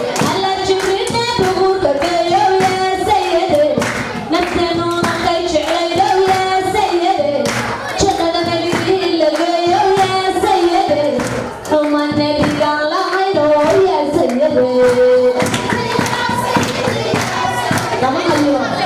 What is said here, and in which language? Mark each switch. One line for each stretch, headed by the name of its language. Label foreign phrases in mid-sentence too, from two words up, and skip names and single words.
Somali: Alla jibril bugu dhageeyo,
Arabic: يا سيدي.
Somali: Nafteenu nakay jeclaydo,
Arabic: يا سيدي.
Somali: Jannada nabiga la geeyo,
Arabic: يا سيدي.
Somali: Xumaan nabiga la haydo,
Arabic: يا سيدي.
Somali: Lama hayo.